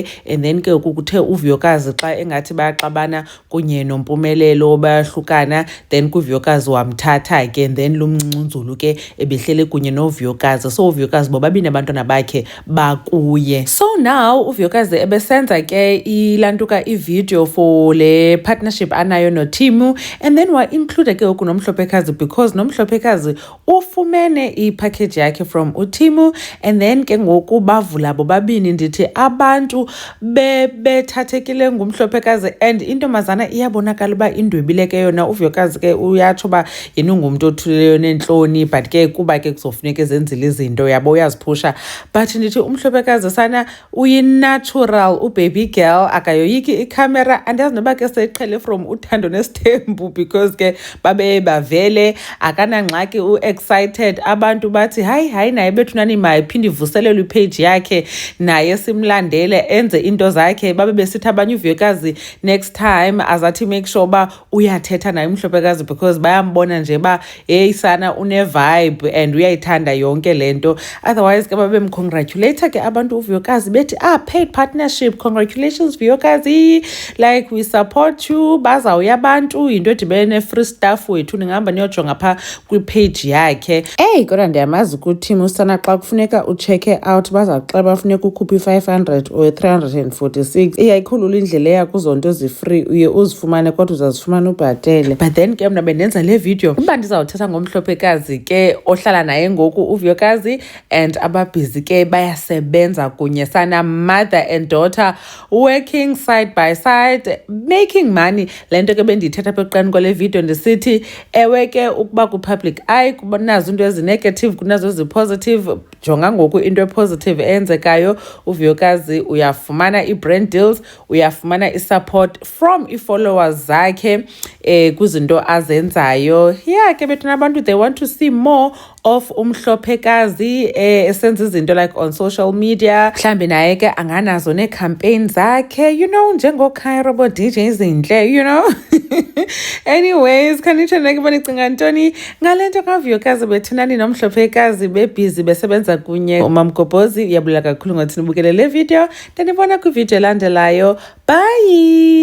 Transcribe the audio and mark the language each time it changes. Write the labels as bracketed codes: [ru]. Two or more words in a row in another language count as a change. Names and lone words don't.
[en] And then [xh] ke kuthe uVuyokazi xa engathi bayaxabana kunye noMpumelelo bayahlukana, then kuVuyokazi wamthatha ke, [en] and then [xh] lumncuncunzulu ke ebehlele kunye noVuyokazi. So uVuyokazi bobabini abantwana bakhe bakuye. So now uVuyokazi ebesenza ke ilantuka i-video for le partnership anayo noTimu, [en] and then [xh] wa-include ke ngoku noMhlophekazi because noMhlophekazi ufumene i-package yakhe from uTimu. [en] And then [xh] ke ngoku bavula bobabini, ndithi abantu bethathekile nguMhlophekazi, and intombazana iyabonakala uba indwebile ke yona. uVuyokazi ke uyatsho uba yena ungumntu othulileyo nentloni, but ke kuba ke kuzofuneka ezenzile izinto yabo uyaziphusha. But ndithi uMhlophekazi sana uyi-natural, ubaby girl, akayoyiki ikhamera. Andazi noba ke seyiqhele from uThando Nesithembu because ke babe bavele akanangxaki, u-excited. Abantu bathi hayi naye bethunani mayiphinde ivuselelwe ipage yakhe, naye simlandele enze into zakhe. Babe besithi abanye uVuyokazi [en] next time [xh] azathi [en] make sure [xh] uba uyathetha naye uMhlophekazi because bayambona nje ba hey sana une-vibe and uyayithanda yonke lento. Otherwise ke babe mcongratulate ke abantu uVuyokazi bethi [en] paid partnership, congratulations Vuyokazi, like we support you. [xh] Bazawuya abantu into edibene [en] free stuff [xh] wethu, ningahamba niyojonga phaa kwipage yakhe. Kodwa ndiyamazi kuTimu usana xa kufuneka uchecke out bazawuxela bafuneka ukhuphe i-500 or 346. Iyayikhulula indlela eya kuzo nto zi-free, uye uzifumane kodwa uzazifumana ubhatele. [en] But then [xh] ke mna bendenza le video uba ndizawuthetha ngoMhlophekazi ke ohlala naye ngoku uVuyokazi, and ababhizi ke bayasebenza kunye sana, [en] mother and daughter working side by side making money. [xh] Le nto ke bendiyithetha apha ekuqaleni kwale video ndisithi ewe ke ukuba ku- [en] public eye [xh] kunazo into ezi-negative kunazo ezi-positive. Jonga ngoku into e-positive eyenzekayo. uVuyokazi uyafumana i- [en] brand deals, [xh] uyafumana [en] i-support from i-followers [xh] zakhe kwizinto azenzayo. Ke bethuna abantu [en] they want to see more of [xh] uMhlophekazi esenza izinto [en] like on social media. [xh] Mhlambi naye ke anganazo nee-campaign zakhe, njengooKairobo DJ ezintle, Anyways, khanitsho ke banicinga ntoni ngale nto kaVuyokazi bethunani noMhlophekazi bebhizi besebenza kunye. Umamgobhozi uyabulela kakhulu ngothi nibukele le video, ndanibona kwivideo elandelayo.